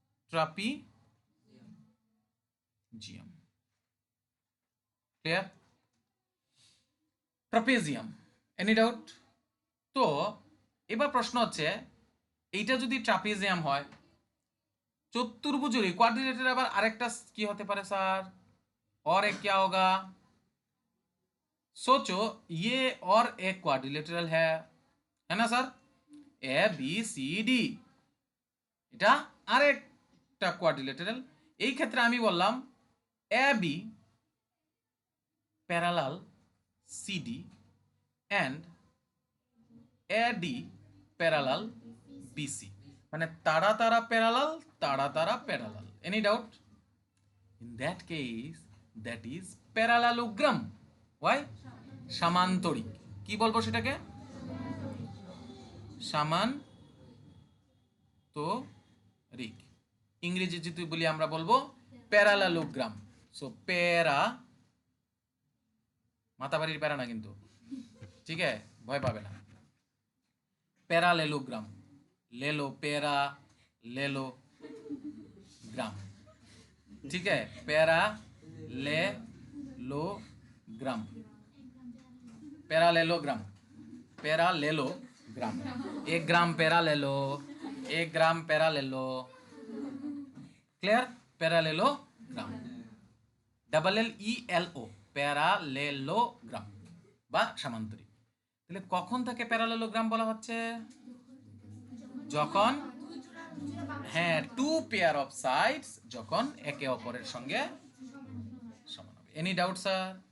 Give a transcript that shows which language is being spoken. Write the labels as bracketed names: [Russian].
[English] Trapezium. Clear? Trapezium. Any doubt? [Bangla] তো এবার প্রশ্ন হচ্ছে, এইটা যদি ট্রাপিজিয়াম হয়, चतुर्भुज क्वाड्रिलेटरल আবার আরেকটা কি হতে পারে স্যার? [Hindi] और एक क्या होगा? सोचो, ये और एक क्वाड्रिलेटरल है ना sir? [Bangla] A B C D, এটা আরেকটা কোয়াড্রিলেটারাল। এই ক্ষেত্রে আমি বললাম A B parallel C D and A D parallel BC, মানে তারা তারা প্যারালাল, তারা তারা parallel. [English] Any doubt? In that case, that is parallelogram. Why? [Bangla] সামান্তরিক। কি বলবো সেটাকে? সামান্তরিক। ইংরেজি যদি বলি আমরা বলবো প্যারালেলোগ্রাম। সো প্যারা, মাতাবাড়ির প্যারা না কিন্তু, ঠিক আছে? ভয় পাবে না। [Hindi] প্যারালেলোগ্রাম, লেলো প্যারা লেলো গ্রাম, ठीक है? Parallelogram, parallelogram, parallelogram. 1 ग्राम पैरा ले लो, 1 ग्राम पैरा ले लो। [English] Clear? [Bangla] पैरालेलोग्राम, LLELO, প্যারালেলোগ্রাম বা সামান্তরিক। তাহলে কখন তাকে প্যারালেলোগ্রাম বলা হচ্ছে? যখন, হ্যাঁ, [English] two pair of sides [Bangla] যখন একে অপরের সঙ্গে সমান হবে। [English] Any doubt sir?